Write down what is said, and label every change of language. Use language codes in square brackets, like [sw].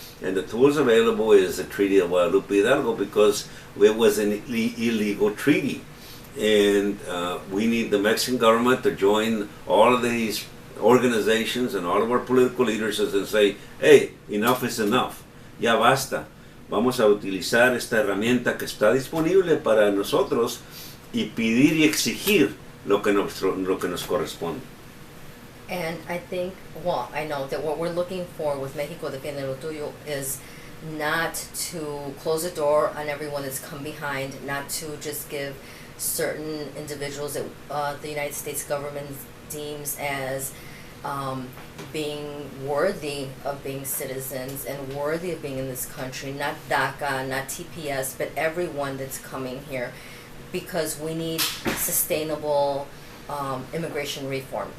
[en] And the tools available is the Treaty of Guadalupe Hidalgo, because it was an illegal treaty. And we need the Mexican government to join all of these organizations and all of our political leaders and say, hey, enough is enough, [es] ya basta. Vamos a utilizar esta herramienta que está disponible para nosotros y pedir y exigir lo que nos corresponde. [en] And I think, well, I know that what we're looking for with Mexico Defiende lo Tuyo is not to close the door on everyone that's come behind, not to just give certain individuals that the United States government deems as being worthy of being citizens and worthy of being in this country, not DACA, not TPS, but everyone that's coming here, because we need sustainable immigration reform.